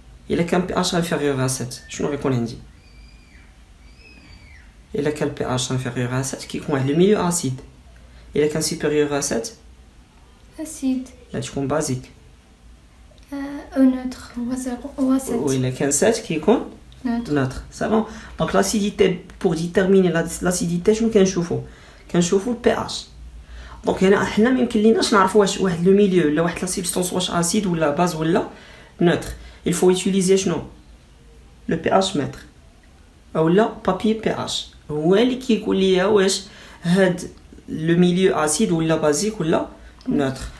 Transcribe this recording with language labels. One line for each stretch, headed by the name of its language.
Arabic: الا كان بي اش انفيريور ا 7 شنو غيكون عندي؟ الا كان البي اش انفيريور ا 7 كيكون واحد لو ميليو اسيد. الا كان سوبيريور ا 7
French: Acide.
Arabic: لا تكون بازيك.
French: Au neutre. Ou acide.
Arabic: وإلا كان 7 كيكون neutre.
French: C'est bon. Donc l'acidité, pour déterminer l'acidité
Arabic: شنو كنشوفوا البي اش. دونك هنا حنا ما يمكن ليناش نعرفوا واش واحد لو ميليو ولا واحد لا سبستانس واش اسيد ولا باز ولا neutre.
French: Il faut utiliser
Arabic: شنو le pH mètre اولا papier pH هو اللي كيقول لي واش هاد لو ميليو اسيد ولا بازيك ولا neutre.